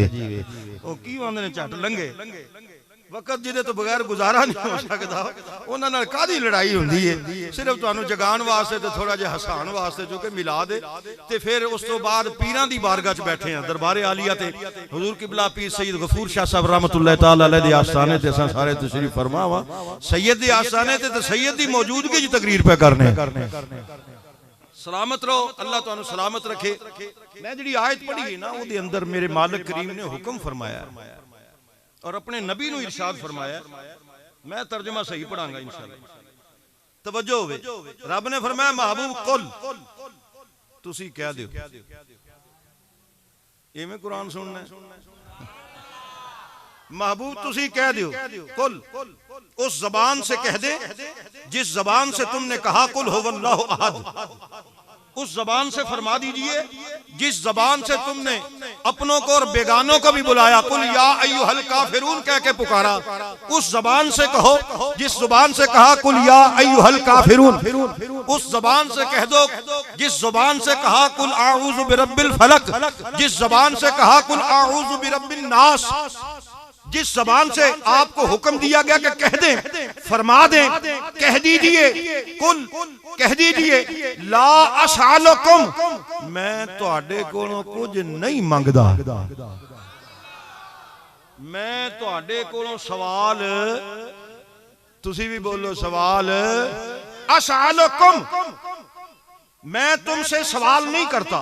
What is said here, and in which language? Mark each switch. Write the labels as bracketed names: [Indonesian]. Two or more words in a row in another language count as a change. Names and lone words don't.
[Punjabi] او کی آندے نے جھٹ لنگھے، وقت جیدے تو بغیر گزارا نہیں ہو سکتا، اُنہاں نال کادی لڑائی ہُندی ہے. صرف تہانوں جگاݨ واسطے تے تھوڑا جیہا ہساݨ واسطے، جو کہ ملا دے. تے فیر اُس توں بعد پیراں دی بارگاہ چ بیٹھے ہیں، دربارِ عالیہ تے حضور قبلہ پیر سید غفور شاہ صاحب [Arabic] رحمة الله تعالى عليه [Punjabi] دے آستانے تے اساں سارے تشریف فرما وا. سید دے آستانے تے سید دی موجودگی چ تقریر پے کرنے. سلامت رہو، اللہ تہانوں سلامت رکھے. میں جیہڑی آیت پڑھی ہے نا، اوہدے اندر میرے مالک کریم نے حکم فرمایا اور اپنے نبی نوں ارشاد فرمایا. میں ترجمہ صحیح پڑھاں گا انشاءاللہ، توجہ ہووے. رب نے فرمایا محبوب قل، تسی کہہ دیو. ایویں قرآن سننا ہے؟ محبوب تسی کہہ دیو, [Urdu] قل اس زبان سے کہہ دے جس زبان سے تم نے کہا [Arabic] قل هو الله أحد. [Urdu] اس زبان سے فرما دیجیے جس زبان سے تم نے اپنوں کو اور بیگانوں کو بھی بلایا, [Arabic] قل يا أيها الكافرون [Urdu] کہہ کے پکارا. اس زبان سے کہو جس زبان سے کہا [Arabic] قل يا أيها الكافرون. [Urdu] اس زبان سے کہہ دو جس زبان سے کہا [Arabic] قل أعوذ برب الفلق. [Urdu] جس زبان سے کہا [Arabic] قل أعوذ برب الناس. [Urdu] جس زبان سے آپ کو حکم دیا گیا کہ کہہ دیں، فرما دیں، کہہ دیجیے، قل کہہ دیجیے, कुल कह दीजिए, [Arabic] لا أسألكم, [Punjabi] میں تہاڈے کولوں کجھ نہیں منگدا. میں تہاڈے کولوں سوال، تسی وی بولو سوال، أسألكم, [Urdu] میں تم سے سوال نہیں کرتا.